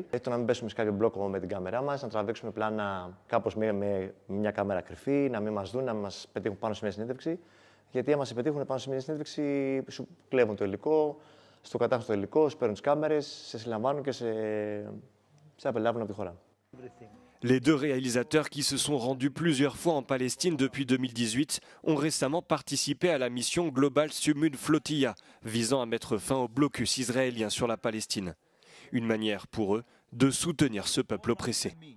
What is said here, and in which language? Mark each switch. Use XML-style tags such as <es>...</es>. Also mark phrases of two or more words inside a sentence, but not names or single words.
<el>Το να μην πέσουμε σε κάποιο μπλόκο με την κάμερά μας, να τραβήξουμε πλάνα κάπως με μια κάμερα κρυφή, να μην μας δουν, να μας πετύχουν πάνω σε μια συνέντευξη. Γιατί αν μας πετύχουν πάνω σε μια συνέντευξη, σου κλέβουν το υλικό, στο κατάχρηστο υλικό, σου παίρνουν τις κάμερες, σε συλλαμβάνουν και σε απελάβουν από τη χώρα.</el> <fr>Les deux réalisateurs qui se sont rendus plusieurs fois en Palestine depuis 2018 ont récemment participé à la mission Global Sumud Flotilla, visant à mettre fin au blocus israélien sur la Palestine. Une manière pour eux de soutenir ce peuple oppressé.</fr>